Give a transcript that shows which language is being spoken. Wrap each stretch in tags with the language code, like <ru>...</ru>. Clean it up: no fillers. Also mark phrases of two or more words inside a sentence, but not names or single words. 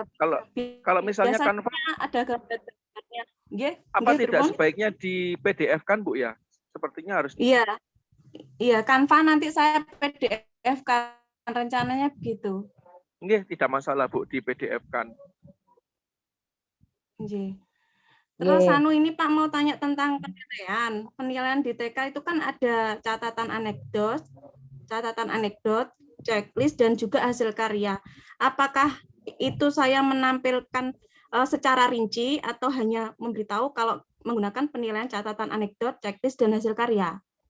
<id>Kalau misalnya Biasanya Canva, ada gambar-gambarnya. Nggih, apa nggih, tidak pripun? sebaiknya di PDF kan Bu ya? Sepertinya harus. Iya, iya, Canva nanti saya PDF kan rencananya begitu. Nggih, tidak masalah Bu di PDF kan. Nggih. Terus Nggih. ini Pak mau tanya tentang penilaian. Penilaian di TK itu kan ada catatan anekdot, checklist dan juga hasil karya. Apakah itu saya menampilkan secara rinci atau hanya memberitahu kalau menggunakan penilaian catatan anekdot, checklist dan hasil karya?</id>